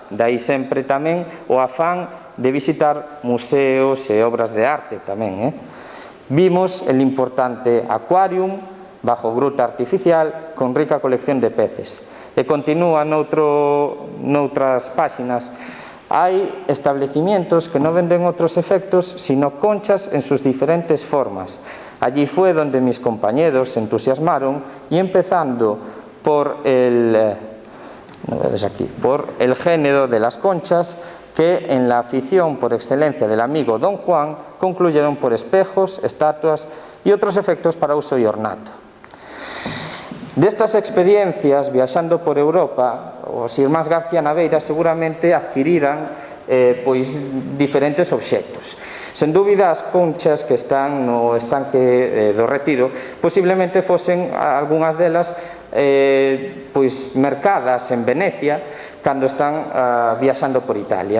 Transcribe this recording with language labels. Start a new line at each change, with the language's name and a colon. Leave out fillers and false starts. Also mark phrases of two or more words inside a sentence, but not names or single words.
Galician: Daí sempre tamén o afán de visitar museos e obras de arte tamén.
Spanish: Vimos el importante acuarium bajo gruta artificial con rica colección de peces.
Galician: E continúa noutras páxinas. Hai establecimientos que non venden outros efectos sino conchas
Spanish: en sus diferentes formas. Allí fue donde mis compañeros se entusiasmaron y empezando por el género de las conchas, que en la afición por excelencia del amigo Don Juan concluyeron por espejos, estatuas y otros efectos para uso y ornato.
Galician: Destas experiencias, viaxando por Europa, os irmáns García Naveira seguramente adquiriran pois diferentes obxectos. Sen dúbida, as conchas que están no estanque do Retiro posiblemente fosen algunhas delas pois mercadas en Venecia cando están viaxando por Italia.